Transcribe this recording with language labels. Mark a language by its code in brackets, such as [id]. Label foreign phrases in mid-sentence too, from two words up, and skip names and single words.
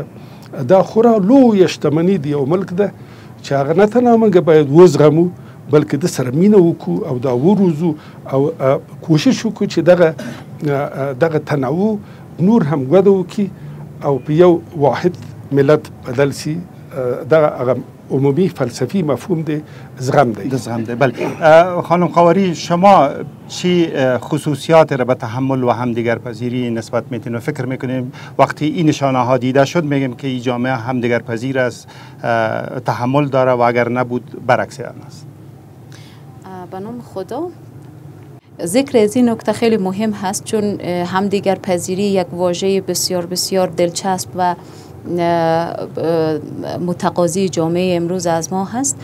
[ps] دا خورا لویه شتمني د یو ملک ده چې هغه نه تنها موږ باید وزغمو بلکې د سره مینه وکړو او دا وروزو او کوشش وکړو چې دغه تنوع نور هم وده وکړي او په یو واحد ملت بدل سی دغه عمومی فلسفی مفهوم دی زغم دی. زغم دی. [fa] بله خانم خاوری، شما چی خصوصیات را به تحمل و همدیگر پذیری نسبت میتین و فکر میکنیم وقتی این نشانه ها دیده شد میگیم که این جامعه همدیگر پذیر است، تحمل داره و اگر نبود برعکس آن است؟ به نام خدا، ذکر از این نکته خیلی مهم هست، چون همدیگر پذیری یک واژه بسیار بسیار دلچسب و متقاضی جامعه امروز از ما هست.